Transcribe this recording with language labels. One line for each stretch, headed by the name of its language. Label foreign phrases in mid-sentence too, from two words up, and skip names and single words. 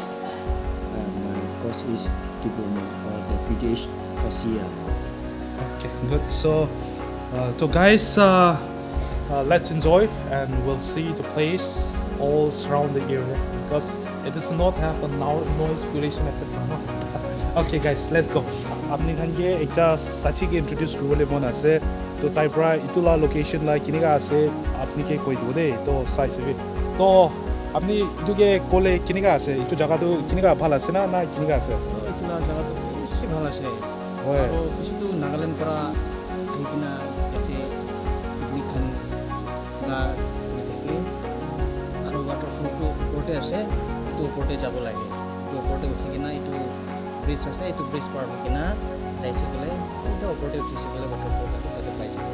English: My course is diploma or the British first year. Okay, good. So guys, let's enjoy and we'll see the place all surround the area because it does not have a noise pollution, etc. Okay guys, let's go.
Naga Pidgin: Apni khan ke ekta sathi ke introduce kuribole mon ase to tai pra itula location la kiniga ase apni ke koi do de to sai se to apni itu ke kole kiniga ase itu jaga to kiniga bhal ase na kiniga ase itula jaga to beshi bhal ase aro beshi to Nagaland para ahikina ete picnic khan na thake aro waterfall to porte ase to porte jabo lage to porte uthikina itu bridge ase itu bridge par hokina jaise gole sida opor te uthise gole waterfall tate pai jabo